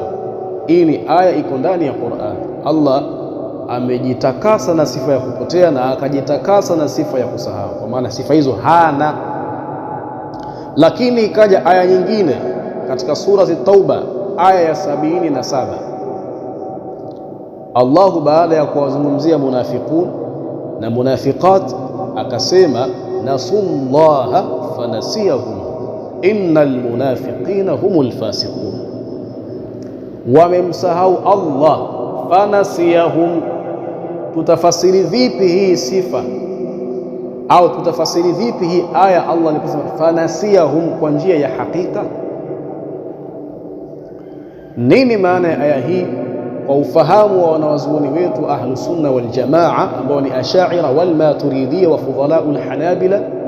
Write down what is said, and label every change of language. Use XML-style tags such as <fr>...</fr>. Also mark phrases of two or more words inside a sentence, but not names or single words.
<sw>Hii ni aya iko ndani ya Qur'an. Allah amejitakasa na sifa ya kupotea na akajitakasa na sifa ya kusahau, kwa maana sifa hizo hana. Lakini ikaja aya nyingine katika surati Tauba aya ya 77, Allahu baada ya kuwazungumzia munafiqun na munafiqat akasema</sw> <ar>نسوا الله فنسيهم إن المنافقين هم الفاسقون.</ar> <sw>Wamemsahau Allah, fanasiyahum. Tutafasiri vipi hii sifa, au tutafasiri vipi hii aya Allah aliposema fanasiyahum kwa njia ya hakika? Nini maana ya aya hii kwa ufahamu wa wanawazuoni wetu</sw> <ar>أهل السنة والجماعة</ar> <sw>ambao ni</sw> <ar>الأشعري والماتريدية وفضلاء الحنابلة?</ar>